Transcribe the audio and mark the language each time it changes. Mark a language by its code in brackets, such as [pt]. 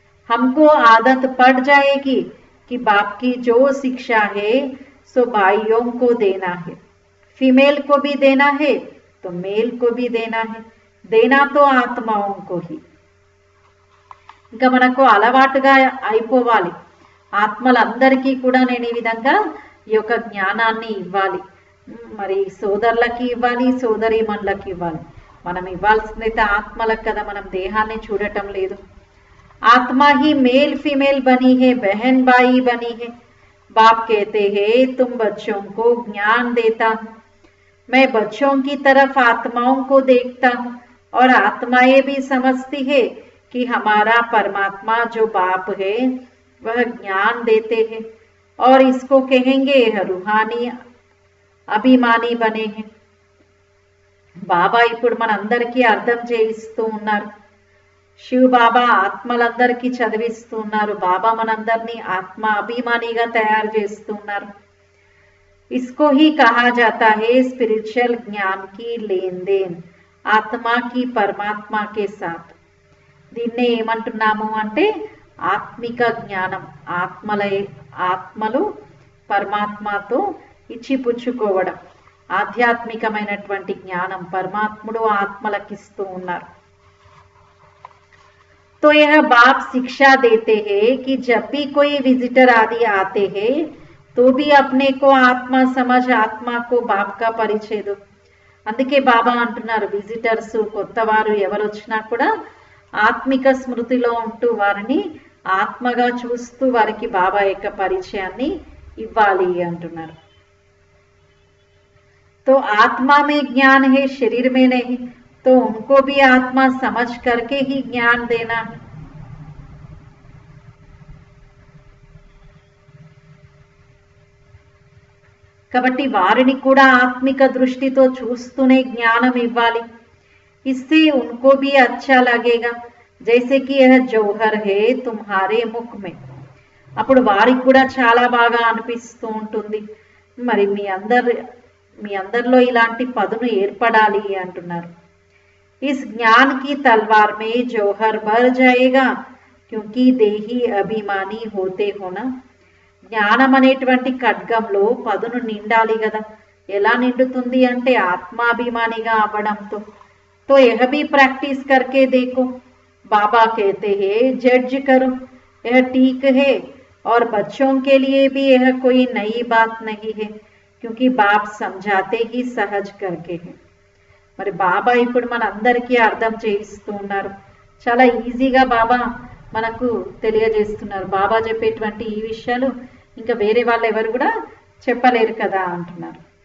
[hi] हमको आदत पड़ जाएगी कि बाप की जो शिक्षा है सो भाइयों को देना है, फीमेल को भी देना है तो मेल को भी देना है, देना तो आत्माओं को ही. [te] ఇంకా మనకు అలవాటుగా అయిపోవాలి, ఆత్మలందరికీ కూడా నేను ఈ విధంగా ఈ యొక్క జ్ఞానాన్ని ఇవ్వాలి. మరి సోదరులకి ఇవ్వాలి, సోదరీమణులకి ఇవ్వాలి. మనం ఇవ్వాల్సిందైతే ఆత్మలకు కదా, మనం దేహాన్ని చూడటం లేదు. [hi] आत्मा ही मेल फीमेल बनी है, बहन भाई बनी है. बाप कहते हैं तुम बच्चों को ज्ञान देता हूँ, मैं बच्चों की तरफ आत्माओं को देखता हूँ और आत्माएं भी समझती है कि हमारा परमात्मा जो बाप है वह ज्ञान देते हैं और इसको कहेंगे यह रूहानी अभिमानी बने हैं. [te] బాబా ఇప్పుడు మనందరికీ అర్థం చేయిస్తూ ఉన్నారు. శివ్ బాబా ఆత్మలందరికీ చదివిస్తూ ఉన్నారు. బాబా మనందరినీ ఆత్మ అభిమానిగా తయారు చేస్తూ ఉన్నారు. [hi] इसको ही कहा जाता है स्पिरिचुअल ज्ञान की लेन देन आत्मा की परमात्मा के साथ. [te] దీన్నే ఏమంటున్నాము అంటే ఆత్మిక జ్ఞానం, ఆత్మలు పరమాత్మతో ఇచ్చిపుచ్చుకోవడం, ఆధ్యాత్మికమైనటువంటి జ్ఞానం పరమాత్ముడు ఆత్మలకిస్తూ ఉన్నారు. [hi] तो यह बाप शिक्षा देते हैं कि जब भी कोई विजिटर आदि आते हैं तो भी अपने को आत्मा समझ आत्मा को बाप का परिचय दो. [te] అందుకే బాబా అంటున్నారు, విజిటర్స్ కొత్తవారు ఎవరు వచ్చినా కూడా ఆత్మిక స్మృతిలో ఉంటూ వారిని ఆత్మగా చూస్తూ వారికి బాబా యొక్క పరిచయాన్ని ఇవ్వాలి అంటున్నారు. [hi] तो आत्मा में ज्ञान है, शरीर में नहीं, तो उनको भी आत्मा समझ करके ही ज्ञान देना है. [te] కాబట్టి వారిని కూడా ఆత్మిక దృష్టితో చూస్తూనే జ్ఞానం ఇవ్వాలి. [hi] इससे उनको भी अच्छा लगेगा जैसे कि यह जौहर है तुम्हारे मुख में. [te] అప్పుడు వారికి కూడా చాలా బాగా అనిపిస్తూ ఉంటుంది, మరి మీ అందరిలో ఇలాంటి పదును ఏర్పడాలి అంటున్నారు. [hi] इस ज्ञान की तलवार में जौहर भर जाएगा क्योंकि देही अभिमानी होते होना. [te] జ్ఞానం అనేటువంటి ఖడ్గంలో పదును నిండాలి కదా. ఎలా నిండుతుంది అంటే ఆత్మాభిమానిగా అవ్వడంతో. [hi] तो यह भी प्रैक्टिस करके देखो. बाबा कहते हैं जज करो, यह ठीक है और बच्चों के लिए भी यह कोई नई बात नहीं है क्योंकि बाप समझाते ही सहज करके है. [te] మరి బాబా ఇప్పుడు మన అందరికీ అర్థం చేయిస్తూ ఉన్నారు. చాలా ఈజీగా బాబా మనకు తెలియజేస్తున్నారు. బాబా చెప్పేటువంటి ఈ విషయాలు ఇంకా వేరే వాళ్ళు ఎవరు కూడా చెప్పలేరు కదా అంటున్నారు.